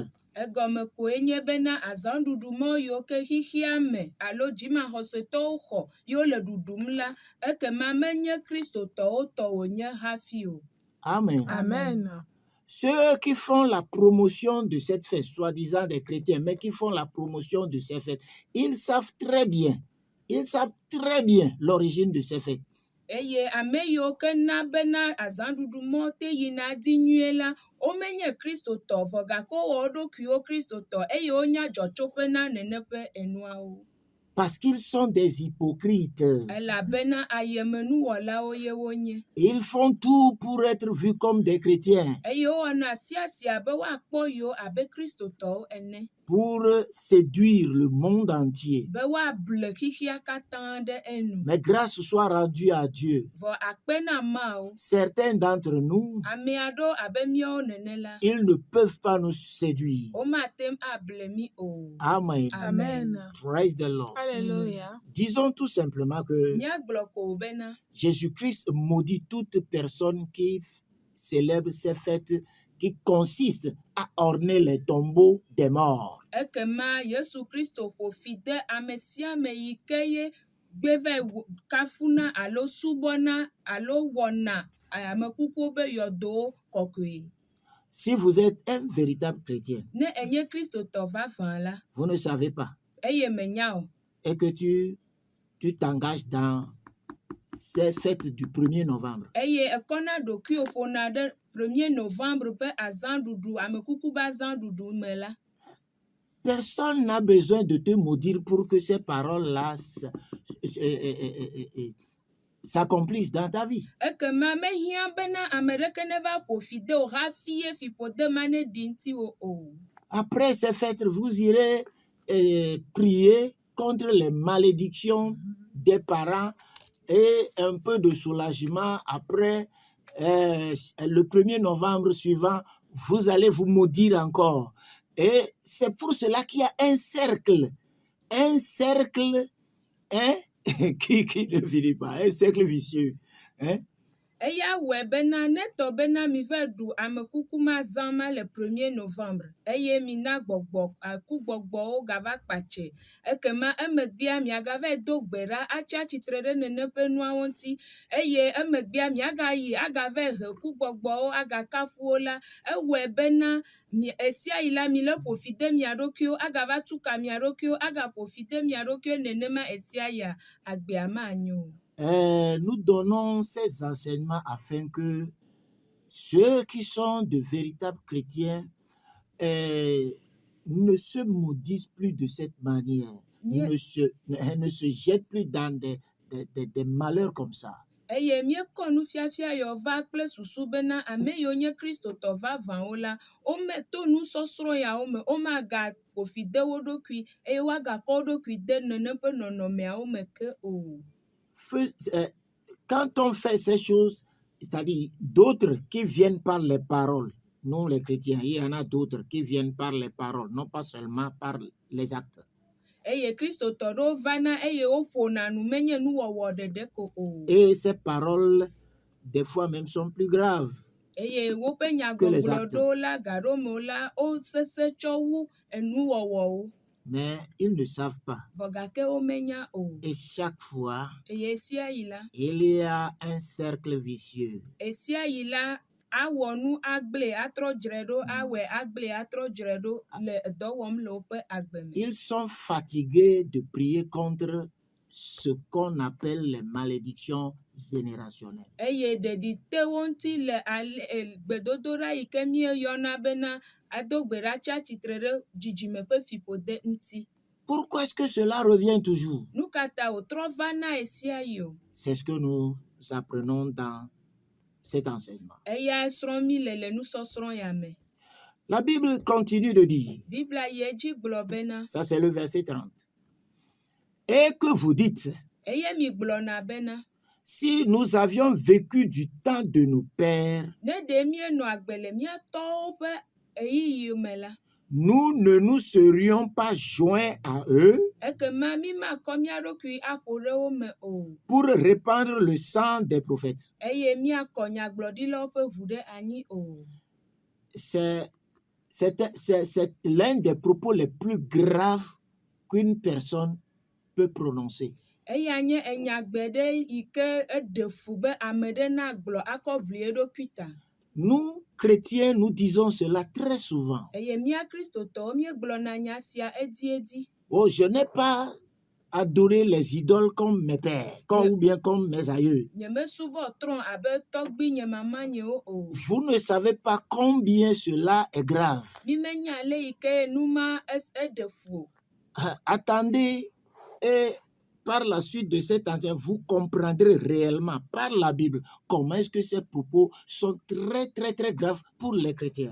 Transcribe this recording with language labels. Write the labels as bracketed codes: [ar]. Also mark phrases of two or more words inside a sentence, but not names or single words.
[ee] Egɔme koe nye bena azãɖuɖu mɔ yiwo ke xixia me alo dzimaxɔsetɔwo xɔ yiwo le ɖuɖum la ekema menye kristotɔwo tɔ wònye hafi o. Amen. Amen. [fr] Ceux qui font la promotion de cette fête, soi-disant des chrétiens, mais qui font la promotion de ces fêtes, ils savent très bien l'origine de ces fêtes. [ee] Eye ame yiwo ke na bena azãɖuɖu mɔ te yina dzi nyuie la womenye kristotɔ vɔ gake wowɔ wo ɖokuiwo kristotɔ eye wonya dzɔtsoƒe na nene ƒe enuawo. [fr] Parce qu'ils sont des hypocrites. [ee] Elabena ayemenuwɔlawo ye wonye. [fr] Ils font tout pour être vus comme des chrétiens, [ee] Eye wowɔna sia be woakpɔ yiwo abe kristotɔwo ene. [fr] pour séduire le monde entier. [ee] Be woable xixia katã ɖe enu. [fr] Mais grâce soit rendue à Dieu. [ee] Vɔ akpe na Mawu. [fr] Certains d'entre nous, [ee] Ame aɖewo abe míawo nene la. [fr] ils ne peuvent pas nous séduire. [ee] Womate ŋu able mi o. Amen. Amen. [en] Praise the Lord. [fr] Alléluia. Disons tout simplement que [ee] Míagblɔ ko bena [fr] Jésus-Christ maudit toute personne qui célèbre ces fêtes qui consistent à orner les tombeaux des morts. [ee] ekema Yesu Kristo ƒo fi de ame sia ame yi ke ye gbe va kafuna alo subɔna alo wɔna amekukuwo be yɔdowo kɔkɔe. [fr] Si vous êtes un véritable chrétien, [ee] Ne enye kristotɔ vavã la [fr] vous ne savez pas, [ee] eye menya o [fr] et que tu t'engages dans ces fêtes du 1er novembre, [ee] eye ekɔna ɖokuiwo ƒona ɖe [fr] 1er novembre [ee] ƒe azãɖuɖu amekuku ƒe azãɖuɖu me la [fr] personne n'a besoin de te maudire pour que ces paroles-là s'accomplissent dans ta vie. [ee] ekema mehiã bena ame ɖeke neva ƒo fi de o hafi ye fiƒode ma ne ɖi ŋutiwo o. [fr] Après ces fêtes, vous irez prier contre les malédictions des parents et un peu de soulagement. Après le 1er novembre suivant, vous allez vous maudire encore. Et c'est pour cela qu'il y a un cercle hein, qui ne finit pas, un cercle vicieux. Hein? [ee] Eya wɔe bena netɔ bena mi va ɖu amekuku ma zã ma le [fr] 1er novembre [ee] eye mina kugbɔgbɔwo gava kpatse ekema emegbea miagava do gbe ɖa atsi atsitre ɖe nene ƒe nuawo ŋuti eye emegbea miagayi agava he kugbɔgbɔwo agakafu wo la ewɔe bena esia yi la mi le ƒo fi de mia ɖokuiwo agava tuka mia ɖokuiwo agaƒo fi de mia ɖokuiwo nenema esia ya agbea manyo. [fr] Nous donnons ces enseignements afin que ceux qui sont de véritables chrétiens ne se maudissent plus de cette manière, ne se jettent plus dans des malheurs comme ça. [ee] Eye míekɔ nufiafia yɔ va kple susu bena ame yiwo nye kristotɔ vavãwo la, wome to nusɔsrɔ̃ yawo me, womagaƒo ƒofi de wo ɖokui eye woagakɔ wo ɖokui de nene ƒe nɔnɔmeawo me ke o. [fr] Quand on fait ces choses, c'est-à-dire d'autres qui viennent par les paroles, nous les chrétiens, il y en a d'autres qui viennent par les paroles, non pas seulement par les actes. [ee] Eye kristotɔ ɖewo vana eye woƒona nu menye nuwɔwɔ ɖeɖe ko o. [fr] Et ces paroles, des fois même, sont plus graves. [ee] Eye woƒe [fr] les [ee] nyagbɔgblɔ [fr] actes. [ee] ɖewo la gaɖomewo la wosese tsɔ wu enuwɔwɔwo. [fr] Mais ils ne savent pas. [ee] Vɔ gake womenya o. [fr] Et chaque fois, [ee] Eye esia yi la, [fr] il y a un cercle vicieux. [ee] esia yi la awɔ nu agble atrɔ dzre ɖo awɔe agble atrɔ dzre ɖo le dɔ wɔm le woƒe agbe me. [fr] Ils sont fatigués de prier contre ce qu'on appelle les malédictions générationnelles. [ee] Eye ɖeɖi te wo ŋuti le gbedodoɖa yi ke míeyɔna bena ado gbe ɖa tsi atsitre ɖe dzidzime ƒe fiƒode ŋuti. [fr] Pourquoi est-ce que cela revient toujours? [ee] Nu ka ta wòtrɔ vana esia yi o? [fr] C'est ce que nous apprenons dans cet enseignement. [ee] Eya srɔ̃ mi le nusɔsrɔ̃ ya me. [fr] La Bible continue de dire, [ee] Biblia yi edzi gblɔ bena, [fr] ça c'est le verset 30, et que vous dites, [ee] eye mi gblɔna bena, [fr] si nous avions vécu du temps de nos pères, [ee] ne ɖe míenɔ agbe le míatɔwo ƒe ɣeyiɣi me la, [fr] nous ne nous serions pas joints à eux [ee] ekema mi makɔ mía ɖokui aƒo ɖe wo me o. [fr] pour répandre le sang des prophètes. [ee] Eye míakɔ nyagblɔɖilawo ƒe ʋu ɖe anyi o. [fr] C'est l'un des propos les plus graves qu'une personne peut prononcer. [ee] Eya nye enyagbe ɖe yi ke eɖe fu be ame ɖe nagblɔ akɔ ʋli eɖokui ta. [fr] Nous, chrétiens, nous disons cela très souvent. [ee] Eye mía kristotɔwo míegblɔna nya sia ediedi. [fr] Oh, je n'ai pas adoré les idoles comme mes pères, ou bien comme mes aïeux. [ee] Nyemesubɔ trɔ̃ abe tɔgbinye mamanyewo o. [fr] Vous ne savez pas combien cela est grave. [ee] Mi menya le yi ke nu ma eɖe fu o. [fr] Attendez, et par la suite de cet enseignement, vous comprendrez réellement par la Bible comment est-ce que ces propos sont très, très, très graves pour les chrétiens.